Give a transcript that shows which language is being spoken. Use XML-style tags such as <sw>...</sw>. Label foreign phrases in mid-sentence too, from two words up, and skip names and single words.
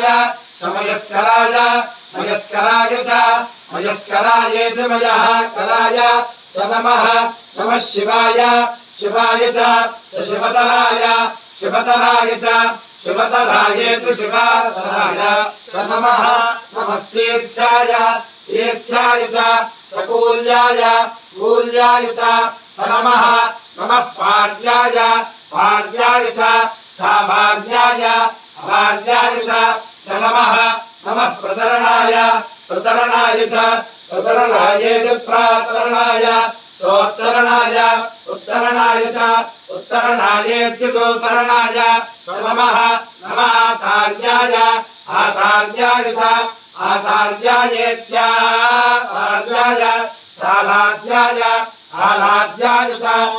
<sa>చ మయస్కరాయ మయస్కరాయ చ మయస్కరాయేతి మయః కరాయ చ నమః నమః శివాయ శివాయ చ శివతరాయ శివతరాయ చ శివతరాయేతి శివతరాయ చ నమః నమస్తీర్థ్యాయ తీర్థ్యాయ చ కూల్యాయ కూల్యాయ చ నమః నమః పార్యాయ పార్యాయ చ భార్యాయ భార్యాయ చ నమః నమః ప్రతరణాయ ప్రతరణాయ చ प्रतरणायेति प्रातरणाय सोत्तरणाय उत्तरणाय च उत्तरणायेत्युत्तरणाय च नमः नमः आचार्याय आचार्याय च आचार्यायेत्याचार्याय चालाद्याय आलाद्याय च</sa>